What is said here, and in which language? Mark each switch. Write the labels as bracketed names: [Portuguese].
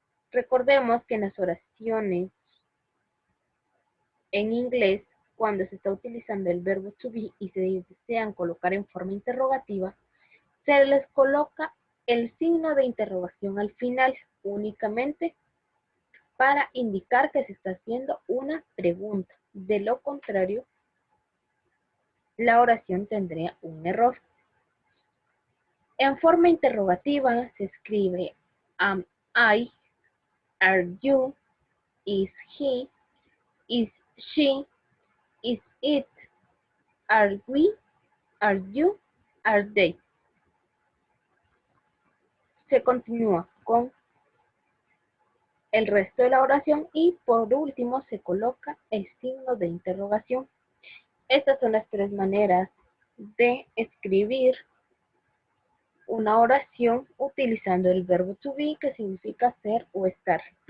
[Spanish] Recordemos que en las oraciones en inglés, cuando se está utilizando el verbo to be y se desean colocar en forma interrogativa, se les coloca el signo de interrogación al final únicamente para indicar que se está haciendo una pregunta. De lo contrario, la oración tendría un error. En forma interrogativa se escribe [English] am I, are you, is he, is she, is it, are we, are you, are they. [Spanish] Se continúa con el resto de la oración y por último se coloca el signo de interrogación. Estas son las tres maneras de escribir una oración utilizando el verbo to be, que significa ser o estar.